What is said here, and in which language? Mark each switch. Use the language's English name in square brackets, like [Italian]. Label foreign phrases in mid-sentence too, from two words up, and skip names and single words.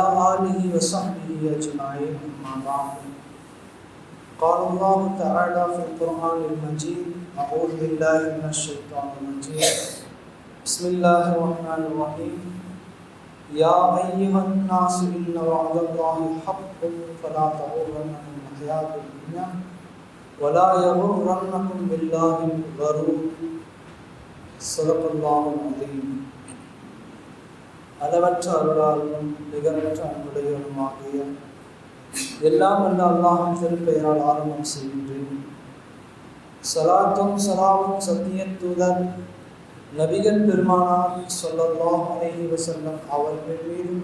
[Arabic] آله وصحبه أجمعين أما بعد قال الله تعالى في القرآن المجيد أعوذ بالله من الشيطان الرجيم بسم الله الرحمن الرحيم يا أيها الناس إن وعد الله حق فلا تغرنكم الحياة الدنيا ولا يغرنكم بالله الغرور صدق الله العظيم. [Tamil] அளவற்ற அருளாளனும் நிகரற்ற அன்புடையவனுமாகிய எல்லாம் வல்ல அல்லாஹ்வின் திருப்பெயரால் ஆரம்பம் செய்கின்றேன். ஸலாத்தும் ஸலாமும் சத்திய தூதர் நபிகள் பெருமானார் [Arabic] صلى الله عليه وسلم [Tamil] அவர்கள் மீதும்